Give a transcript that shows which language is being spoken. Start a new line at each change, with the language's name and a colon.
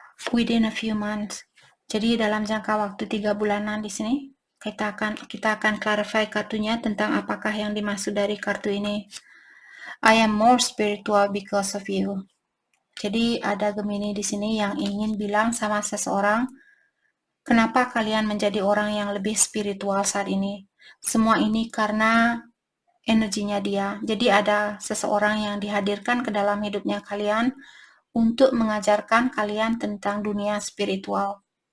English: Within a few months.
Indonesian: Jadi dalam jangka waktu 3 bulanan di sini, kita akan clarify kartunya tentang apakah yang dimaksud dari kartu ini.
English: I am more spiritual because of you.
Indonesian: Jadi ada Gemini di sini yang ingin bilang sama seseorang, kenapa kalian menjadi orang yang lebih spiritual saat ini? Semua ini karena energinya dia. Jadi ada seseorang yang dihadirkan ke dalam hidupnya kalian untuk mengajarkan kalian tentang dunia spiritual.